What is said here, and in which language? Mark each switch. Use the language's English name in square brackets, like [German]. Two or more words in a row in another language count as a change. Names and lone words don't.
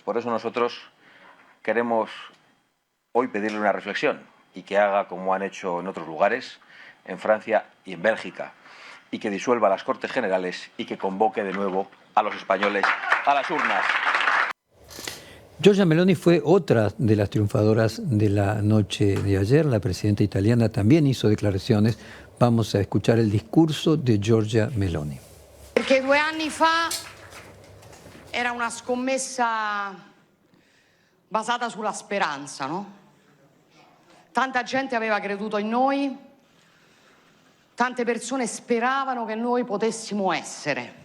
[Spanish] Por eso nosotros queremos hoy pedirle una reflexión y que haga como han hecho en otros lugares, en Francia y en Bélgica, y que disuelva las Cortes Generales y que convoque de nuevo a los españoles a las urnas. Giorgia Meloni fue otra de las triunfadoras de la noche de ayer. La presidenta italiana también hizo declaraciones. Vamos a escuchar el discurso de Giorgia Meloni. [Italian] Perché 2 anni fa era una scommessa basata sulla speranza, no? Tanta gente aveva creduto in noi, tante persone speravano che noi potessimo essere.